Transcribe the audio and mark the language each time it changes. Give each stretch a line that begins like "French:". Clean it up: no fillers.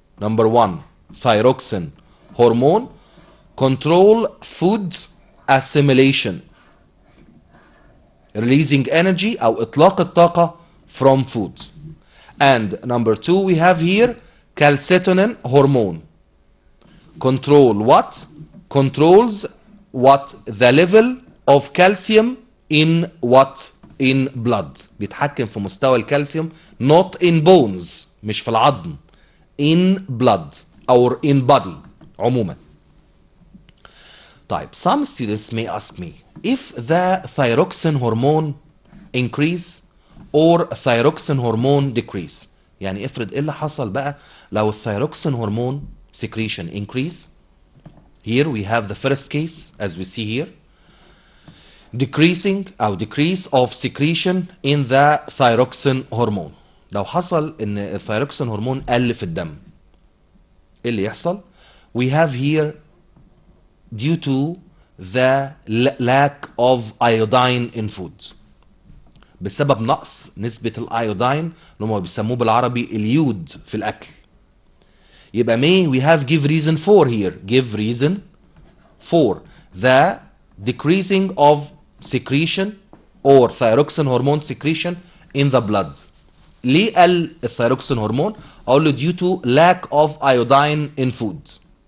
English: Number one thyroxine hormone control food assimilation, releasing energy
Arabic: أو إطلاق الطاقة
English: from food. And number two we have here calcitonin hormone. Control what? Controls what? The level of calcium in what? In blood.
Arabic: بيتحكم في مستوى الكالسيوم
English: not in bones.
Arabic: مش في العظم.
English: In blood or in body عموما. طيب some students may ask me if the thyroxine hormone increase or thyroxine hormone decrease.
Arabic: يعني افرض ايه اللي حصل بقى لو الثايروكسين هرمون
English: secretion increase. Here we have the first case as we see here. Decreasing أو decrease of secretion in the thyroxine hormone.
Arabic: لو حصل ان الثايروكسين هرمون قل في الدم ايه اللي يحصل؟
English: We have here due to the lack of iodine in food.
Arabic: بسبب نقص نسبة الايودين اللي هم بيسموه بالعربي اليود في الاكل.
English: يبقى may we have give reason for here. Give reason for the decreasing of secretion or thyroxine hormone secretion in the blood.
Arabic: ليه قل الثايروكسين هرمون؟ اقول له
English: due to lack of iodine in food.